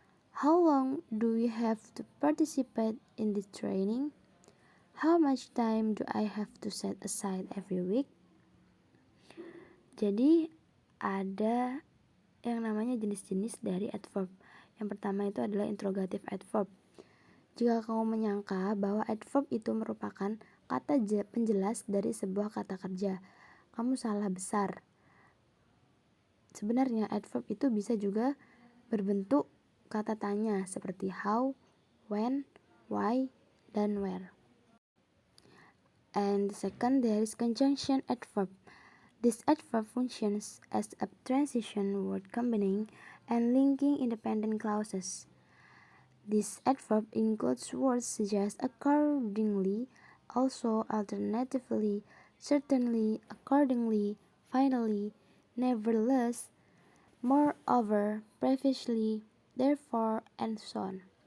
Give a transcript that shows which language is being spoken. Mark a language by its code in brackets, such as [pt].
[en] How long do we have to participate in this training? How much time do I have to set aside every week? [id] Jadi ada yang namanya jenis-jenis dari adverb. Yang pertama itu adalah interrogative adverb. Jika kamu menyangka bahwa adverb itu merupakan kata penjelas dari sebuah kata kerja, kamu salah besar. Sebenarnya adverb itu bisa juga berbentuk kata tanya seperti how, when, why, dan where. [en] And the second, there is conjunction adverb. This adverb functions as a transition word combining and linking independent clauses. This adverb includes words such as accordingly, also, alternatively, certainly, accordingly, finally, nevertheless, moreover, previously, therefore, and so on.